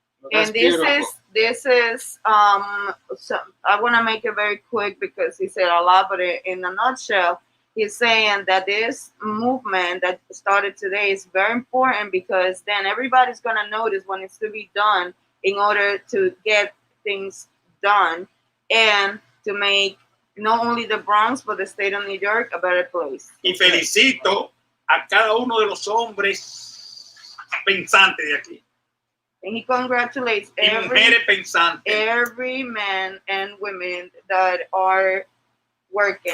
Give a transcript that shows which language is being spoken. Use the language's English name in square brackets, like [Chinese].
[English] And this is so I want to make it very quick because he said a lot, but in a nutshell, he's saying that this movement that started today is very important because then everybody's going to notice when it's to be done in order to get things done and to make not only the Bronx but the state of New York a better place. [Spanish] Y felicito a cada uno de los hombres pensantes de aquí. [English] And he congratulates every man and women that are working,